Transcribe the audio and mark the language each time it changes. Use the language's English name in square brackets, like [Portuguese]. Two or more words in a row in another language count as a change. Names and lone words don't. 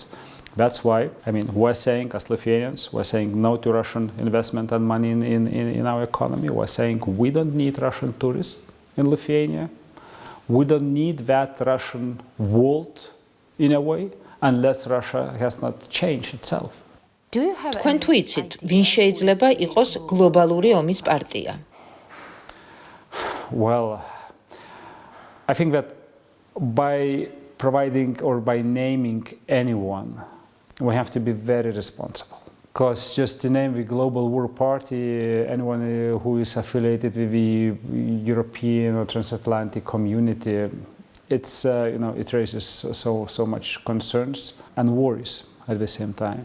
[English] That's why, we're saying as Lithuanians, we're saying no to Russian investment and money in our economy. We're saying we don't need Russian tourists in Lithuania. We don't need that Russian world in a way, unless Russia has not changed itself. do you have [Georgian] თქვენ თუ იცით, ვინ შეიძლება იყოს გლობალური ომის პარტია? [English] Well, I think that by providing or by naming anyone, we have to be very responsible. Because just to name the Global War Party, anyone who is affiliated with the European or transatlantic community, it's it raises so much concerns and worries at the same time.